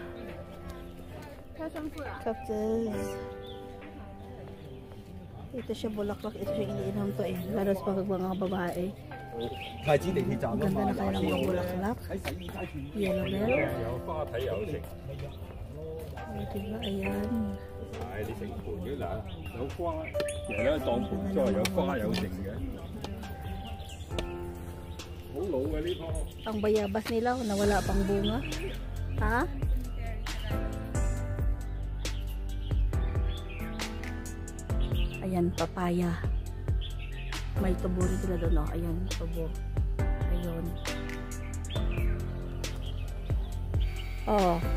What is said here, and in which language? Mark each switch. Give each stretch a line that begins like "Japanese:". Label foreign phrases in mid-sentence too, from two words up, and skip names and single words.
Filipino: Cactus. Ito siya bulaklak, ito siya iniinom to eh, lalo sa mga babae. Ang ganda na kaya ng mga bulaklak.
English: Yellow bell.
Filipino: Diba, ayan.
Cantonese: 係你成盤嘅嗱，有花，其實咧當盆栽有花有剩嘅，好老嘅呢棵。
Filipino: Ang bayabas nila, nawala pang bunga. Ha? Ayan, papaya. May tubo rin sila doon, oh. Ayan, tubo. Ayun. Oh.